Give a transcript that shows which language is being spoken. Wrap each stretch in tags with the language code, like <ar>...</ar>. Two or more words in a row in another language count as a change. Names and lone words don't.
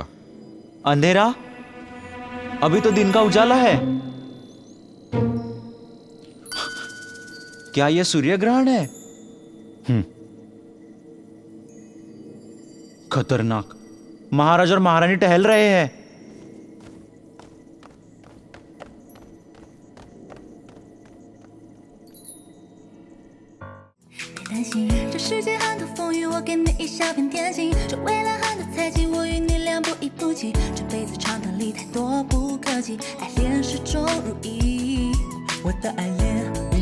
<hi>अंधेरा? अभी तो दिन का उजाला है। क्या यह सूर्य ग्रहण है? खतरनाक। महाराज और महारानी टहल रहे हैं।</hi> <zh>担心这世界很多风雨，我给你一小片天心。这未来很多猜忌，我与你两不一不弃。这辈子长短里太多不可及，爱恋始终如一。我的爱恋。</zh>